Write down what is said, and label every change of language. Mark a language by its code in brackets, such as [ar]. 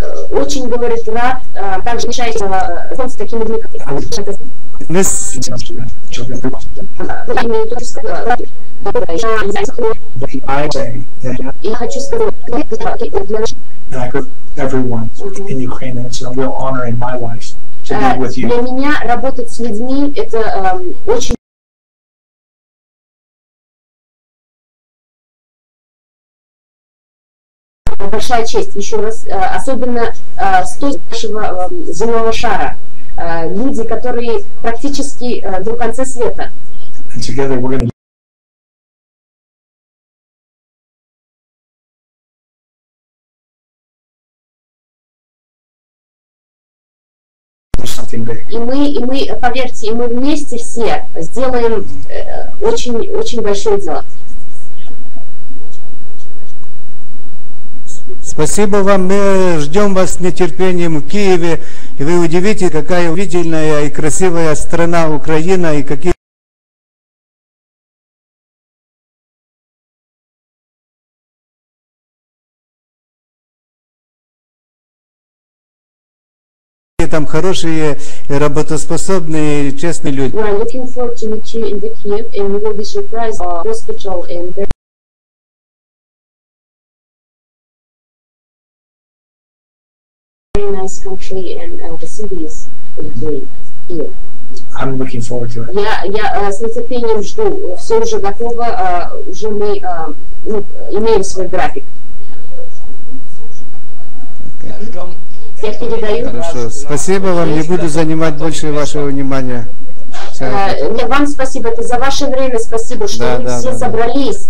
[ru] Очень, говорит, рад также решать с такими людьми, как я хочу сказать [en] everyone in Ukraine, and it's a real honor in my life to be with you. [ru] Для меня работать с людьми это очень большая честь, еще раз, особенно с той нашего земного шара. Люди, которые практически до конца света. [en] And together we're going to do something big. [ru] И мы, поверьте, мы вместе все сделаем очень большое дело. Спасибо вам, мы ждем вас с нетерпением в Киеве, и вы удивите, какая удивительная и красивая страна Украина, и какие там хорошие, работоспособные, честные люди. [en] We are looking forward to meet you in the Kiev, and you will be surprised hospital and very nice country and the cities here. I'm looking forward to it. [ru] Я с нетерпением жду. Все уже готово, уже мы имеем свой график. Я передаю. Хорошо. Спасибо вам, не буду занимать больше вашего внимания. Вам спасибо, это за ваше время, спасибо, что вы все собрались.